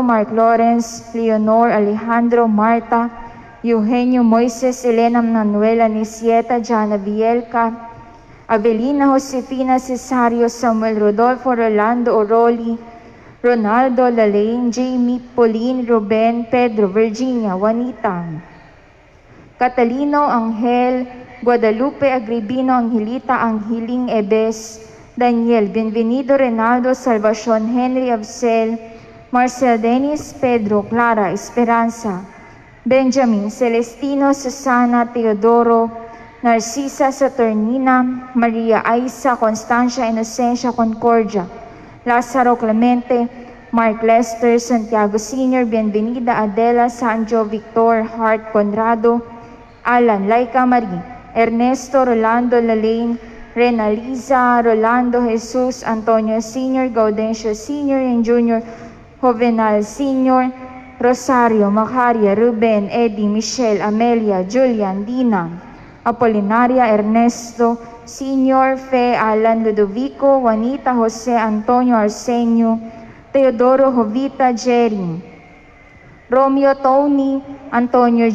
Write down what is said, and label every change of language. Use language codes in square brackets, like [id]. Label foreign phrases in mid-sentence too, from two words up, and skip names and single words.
[en] Mark Lawrence, Leonor, Alejandro, Marta, Eugenio, Moises, Elena, Manuela, Nisieta, Jana, Vielca, Avelina, Josefina, Cesario, Samuel, Rodolfo, Rolando, Oroli, Ronaldo, Lalaine, Jamie, Pauline, Ruben, Pedro, Virginia, Juanita, Catalino, Angel, Guadalupe, Agribino, Angelita, Angeling, Ebes, Daniel, Bienvenido, Renaldo, Salvacion, Henry, Absel, Marcel, Dennis, Pedro, Clara, Esperanza, Benjamin, Celestino, Susana, Teodoro, Narcisa, Saturnina, Maria, Aisa, Constancia, Inocencia, Concordia, Lázaro, Clemente, Mark Lester, Santiago Sr., Bienvenida, Adela, Sanjo, Victor, Hart, Conrado, Alan, Laika Marie, Ernesto, Rolando, Lalaine, Renaliza, Rolando, Jesus, Antonio Sr., Gaudencio Sr. and Jr., Jovenal Sr., Rosario, Macaria, Ruben, Eddie, Michelle, Amelia, Julian, Dina, Apolinaria, Ernesto, Sr., Fe, Alan, Ludovico, Juanita, Jose, Antonio, Arsenio, Teodoro, Jovita, Jerry, Romeo, Tony, Antonio